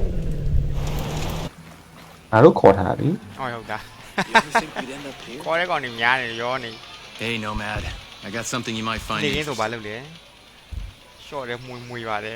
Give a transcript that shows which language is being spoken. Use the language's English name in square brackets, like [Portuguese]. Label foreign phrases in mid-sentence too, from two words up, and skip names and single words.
[Burmese] ငါတို့ခေါ်ထားပြီ ဟုတ်တာ [English] You ever think we'd end up here? [Burmese] ခေါ်တဲ့ကောင်တွေများနေရောနေ [English] Hey, Nomad. I got something you might find [Burmese] နေရင်း [English] interesting. [Burmese] ဆိုဘာလုပ်လဲရှော့တယ်မွေပါတယ်